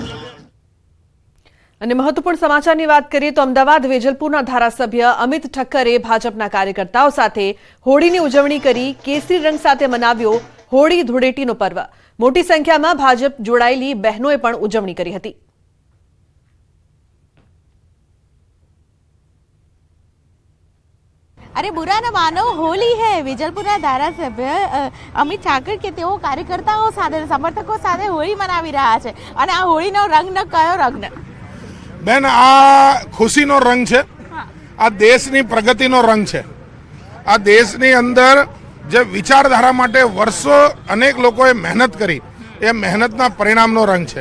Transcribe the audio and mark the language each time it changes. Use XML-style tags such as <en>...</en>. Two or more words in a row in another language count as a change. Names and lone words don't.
<gu>અને મહત્વપૂર્ણ સમાચારની વાત કરીએ તો અમદાવાદ વેજલપુરના ધારાસભ્ય અમિત ઠક્કરે ભાજપના કાર્યકર્તાઓ સાથે હોળીની ઉજવણી કરી કેસરી રંગ સાથે મનાવ્યો હોળી ધૂળેટીનો પર્વ. મોટી સંખ્યામાં ભાજપ જોડાયેલી બહેનોએ પણ ઉજવણી કરી હતી.</gu> <hi>अरे बुरा न मानो होली है.</hi> <gu>વેજલપુરના ધારાસભ્ય અમિત ઠાકર કે તેઓ કાર્યકર્તાઓ સાથે સમર્થકો સાથે હોળી મનાવી રહ્યા છે અને આ હોળીનો રંગ કયો રંગ? બેન, આ ખુશીનો રંગ છે, આ દેશની પ્રગતિનો રંગ છે. આ દેશની અંદર જે વિચારધારા માટે વર્ષો અનેક લોકોએ મહેનત કરી એ મહેનતના પરિણામનો રંગ છે.</gu>